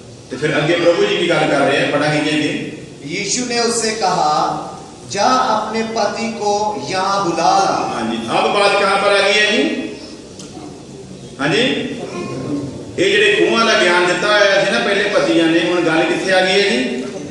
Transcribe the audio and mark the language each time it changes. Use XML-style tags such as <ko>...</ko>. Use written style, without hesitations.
<pa>ਤੇ ਫਿਰ ਅੱਗੇ ਪ੍ਰਭੂ ਜੀ ਕੀ ਗੱਲ ਕਰ ਰਹੇ</pa> <hi>हैं, पढ़ाएंगे जी। यीशु ने उससे कहा, जा अपने पति को यहाँ बुला ला। हाँ जी, अब बात कहाँ पर आ गई है जी? हाँ जी, ये</hi> <pa>ਜਿਹੜੇ ਖੂਹਾਂ ਦਾ ਗਿਆਨ ਦਿੱਤਾ ਹੋਇਆ ਸੀ ਨਾ ਪਹਿਲੇ ਪਤੀਆਂ ਨੇ, ਹੁਣ ਗੱਲ ਕਿੱਥੇ ਆ ਗਈ ਹੈ ਜੀ?</pa>